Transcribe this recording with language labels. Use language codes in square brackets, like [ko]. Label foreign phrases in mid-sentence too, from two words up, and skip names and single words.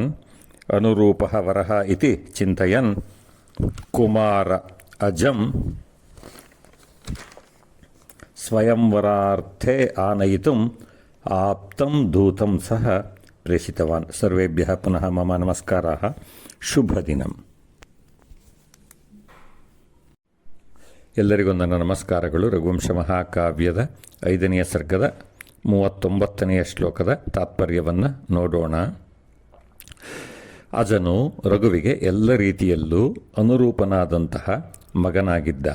[sa] अनुरूपः वरः इति चिन्तयन् कुमार अजं स्वयंवरार्थे आनयितुम् आप्तं दूतं सः प्रेषितवान्। सर्वेभ्यः पुनः मम नमस्काराः। [kn] ಶುಭದಿನಂ. ಎಲ್ಲರಿಗೂ ನನ್ನ ನಮಸ್ಕಾರಗಳು. ರಘುವಂಶ ಮಹಾಕಾವ್ಯದ 5ನೇ ಸರ್ಗದ 39ನೇ ಶ್ಲೋಕದ ತಾತ್ಪರ್ಯವನ್ನು ನೋಡೋಣ. ಅಜನು ರಘುವಿಗೆ ಎಲ್ಲ ರೀತಿಯಲ್ಲೂ ಅನುರೂಪನಾದಂತಹ ಮಗನಾಗಿದ್ದ.